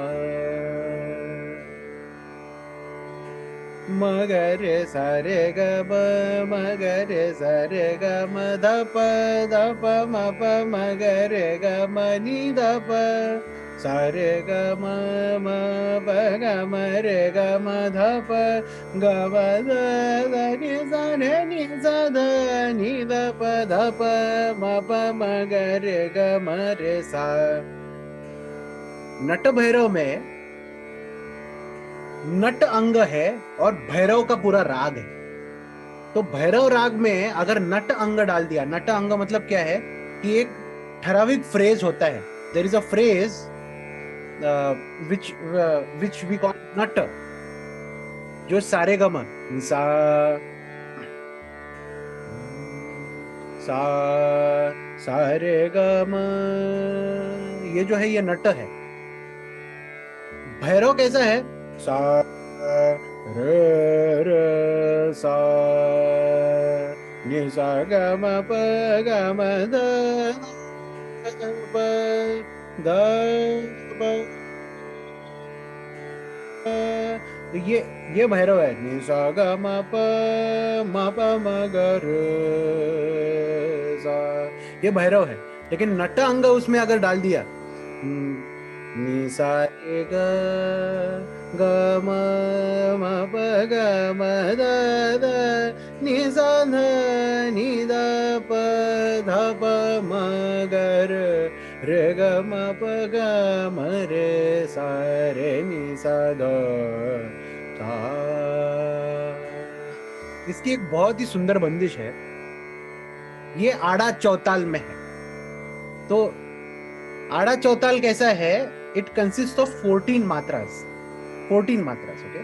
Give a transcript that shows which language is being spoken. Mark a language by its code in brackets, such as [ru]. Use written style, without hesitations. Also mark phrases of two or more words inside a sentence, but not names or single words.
[hi] म ग रे सा रे ग म म ग रे सा रे ग म ध प म प म ग रे ग म नि ध प सा रे ग म म प ग म रे ग म ध प ग म ध ध नि सा रे नि सा ध नि ध प ध प म प म ग रे ग म रे सा। नट भैरव में नट अंग है और भैरव का पूरा राग है। तो भैरव राग में अगर नट अंग डाल दिया, नट अंग मतलब क्या है कि एक ठराविक फ्रेज होता है, [en] there is a phrase which we call nat, [hi] जो सारे गम सा सा सारे गम, ये जो है ये नट है। भैरव कैसा है, सा रे रे सा नि सा ग म प ग म ध प ध प, तो ये भैरव है, नि सा ग म प म ग रे सा, ये भैरव है। लेकिन नट अंग उसमें अगर डाल दिया, नि सा रे ग ग म म प ग म ध ध नि सा ध नि ध प ध प म ग रे ग म प ग म रे सा रे नि सा ध सा। इसकी एक बहुत ही सुंदर बंदिश है, ये आड़ा चौताल में है। तो आड़ा चौताल कैसा है, [en] it consist of 14 matras, 14 matras, okay.